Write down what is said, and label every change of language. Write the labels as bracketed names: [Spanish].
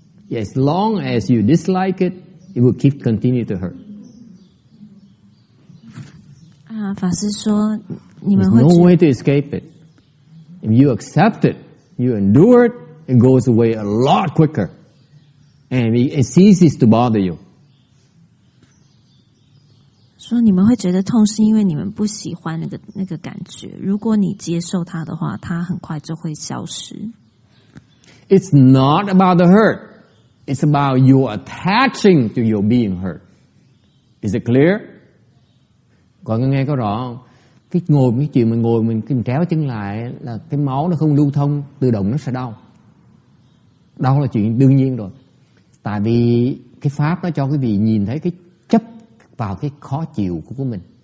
[English] As long as you dislike it, it will continue to hurt. [Chinese] 法师说，你们 [English] There's [Chinese] 会 [English] no way to escape it. If you accept it, you endure it, it goes away a lot quicker. And it ceases to bother you. [Chinese] 说你们会觉得痛，是因为你们不喜欢那个感觉。如果你接受它的话，它很快就会消失。 [English] It's not about the hurt. It's about you attaching to your being hurt. Is it clear? [Vietnamese] Còn nghe có rõ không? Cái chuyện mình ngồi mình kéo chân lại là cái máu nó không lưu thông, tự động nó sẽ đau. Đau là chuyện đương nhiên rồi. Tại vì cái pháp nó cho quý vị nhìn thấy cái chấp vào cái khó chịu của mình.